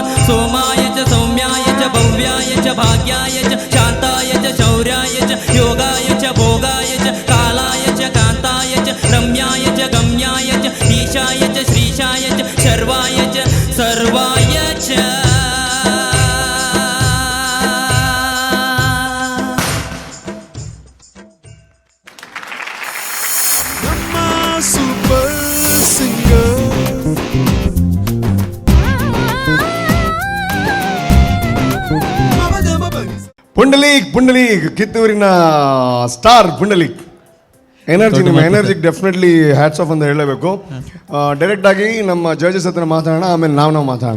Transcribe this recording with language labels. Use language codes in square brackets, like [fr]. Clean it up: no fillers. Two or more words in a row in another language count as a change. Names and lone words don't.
[sa] సోమాయ చ సౌమ్యాయ చ భవ్యాయ చ భాగ్యాయ చ శాంతాయ చ శౌర్యాయ చ యోగాయ చ భోగాయ చ కాలాయ చ కాంతాయ చ రమ్యాయ చ గమ్యాయ చ ఈశాయ చ శ్రీశాయ చ శర్వాయ చ సర్వాయ చ [kn] సూపర్ సింగర్ ಪುಂಡಲೀಕ್ ಕಿತ್ತೂರಿನ ಸ್ಟಾರ್ ಪುಂಡಲೀಕ್ ಎನರ್ಜಿ ನಿಮ್ಮ ಎನರ್ಜಿಗೆ [en] definitely hats off [kn] ಅಂತ ಹೇಳಬೇಕು ಡೈರೆಕ್ಟ್ ಆಗಿ ನಮ್ಮ ಜಡ್ಜಸ್ ಹತ್ರ ಮಾತಾಡೋಣ ಆಮೇಲೆ ನಾವು ಮಾತಾಡೋಣ